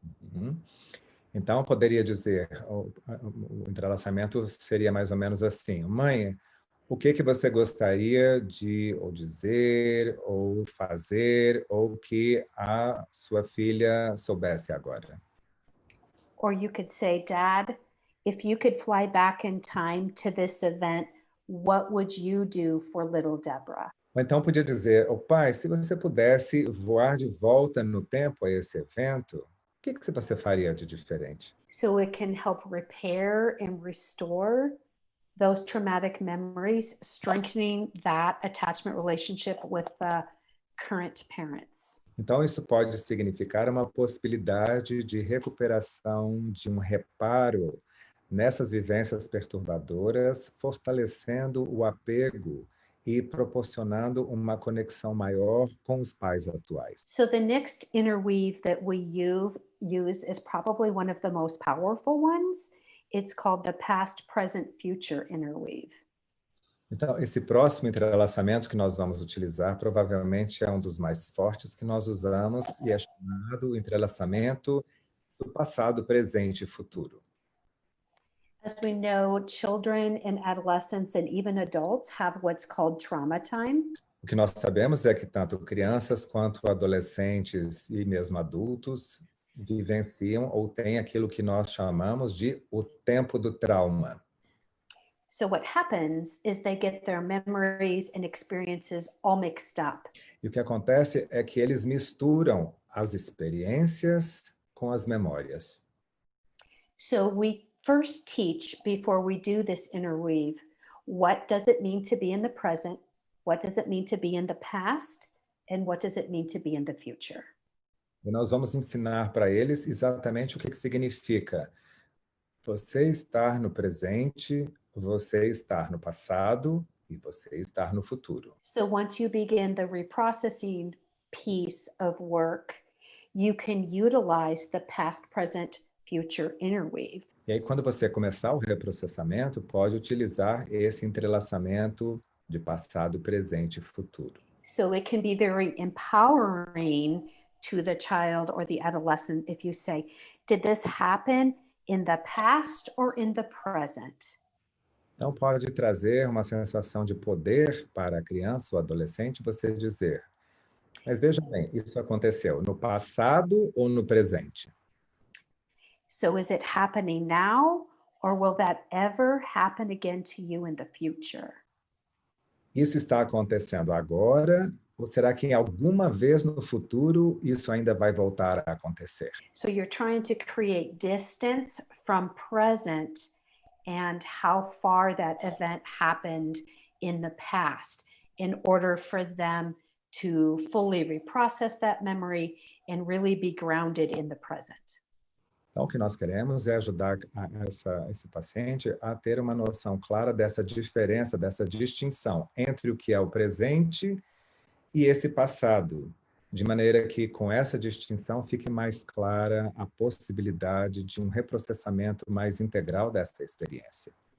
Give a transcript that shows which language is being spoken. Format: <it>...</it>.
<pt>Uhum. Então, poderia dizer, o entrelaçamento seria mais ou menos assim: mãe, o que você gostaria de ou dizer, ou fazer, ou que a sua filha soubesse agora?</pt> <en>Or you could say, Dad, if you could fly back in time to this event, what would you do for little Debra?</en> <pt>Ou então podia dizer, pai, se você pudesse voar de volta no tempo a esse evento, o que você faria de diferente?</pt> <en>So it can help repair and restore those traumatic memories, strengthening that attachment relationship with the current parents.</en> <pt>Então, isso pode significar uma possibilidade de recuperação, de um reparo nessas vivências perturbadoras, fortalecendo o apego e proporcionando uma conexão maior com os pais atuais.</pt> <en>So the next interweave that we use is probably one of the most powerful ones. It's called the past, present, future interweave.</en> <pt>Então, esse próximo entrelaçamento que nós vamos utilizar provavelmente é um dos mais fortes que nós usamos e é chamado entrelaçamento do passado, presente e futuro.</pt> <en>As we know, children and adolescents and even adults have what's called trauma time.</en> <pt>O que nós sabemos é que tanto crianças quanto adolescentes e mesmo adultos vivenciam ou têm aquilo que nós chamamos de o tempo do trauma.</pt> <en>So what happens is they get their memories and experiences all mixed up.</en> <pt>E o que acontece é que eles misturam as experiências com as memórias.</pt> <en>So we first teach, before we do this interweave, what does it mean to be in the present, what does it mean to be in the past, and what does it mean to be in the future.</en> <pt>E nós vamos ensinar para eles exatamente o que significa você estar no presente, você estar no passado e você estar no futuro.</pt> <en>So once you begin the reprocessing piece of work, you can utilize the past, present, future interweave.</en> <pt>E aí, quando você começar o reprocessamento, pode utilizar esse entrelaçamento de passado, presente e futuro.</pt> <en>So it can be very empowering to the child or the adolescent if you say, did this happen in the past or in the present?</en> <pt>Então, pode trazer uma sensação de poder para a criança ou adolescente você dizer, mas veja bem, isso aconteceu no passado ou no presente?</pt> <en>So is it happening now, or will that ever happen again to you in the future?</en> <pt>Isso está acontecendo agora, ou será que em alguma vez no futuro isso ainda vai voltar a acontecer?</pt> <en>So you're trying to create distance from present and how far that event happened in the past in order for them to fully reprocess that memory and really be grounded in the present.</en> <pt>Então, o que nós queremos é ajudar esse paciente a ter uma noção clara dessa diferença, dessa distinção entre o que é o presente e esse passado, de maneira que, com essa distinção, fique mais clara a possibilidade de um reprocessamento mais integral dessa experiência.</pt>